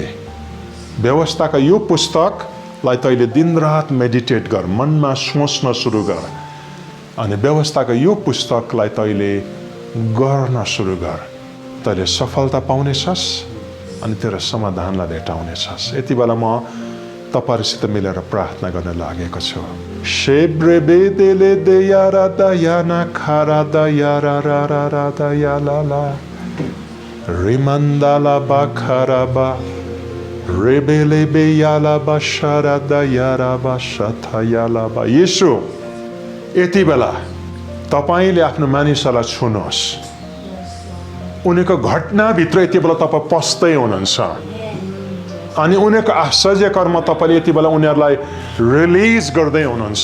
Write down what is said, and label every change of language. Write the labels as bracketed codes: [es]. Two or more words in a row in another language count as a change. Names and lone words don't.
[ne] व्यवस्थाका यो पुस्तकलाई तैँले दिनरात मेडिटेट गर, मनमा सोच्न सुरु गर। अनि व्यवस्थाको यो पुस्तकलाई तैँले गर्न सुरु गर। तैँले सफलता पाउनेछस् अनि तेरो समाधानलाई भेटाउनेछस्। यति बेला म तपाईहरुसित मिलेर प्रार्थना गर्न लागेको छु। शेब्रे बेदेले देयारा दयाना खारा दयारा रा रा रा दयाला ला रिमन्दाला बाखरा बा रेबेले बेयाला बशरा दयारा बशथयाला बा। येशू यति बेला तपाईले आफ्नो मानिसलाई छुनुहोस्। उनीको घटनाभित्र यति बेला तपाईँ पस्दै हुनुहुन्छ अनि उनीको आश्चर्य कर्म तपाईले यति बेला उनीहरूलाई रिलिज गर्दै हुनुहुन्छ।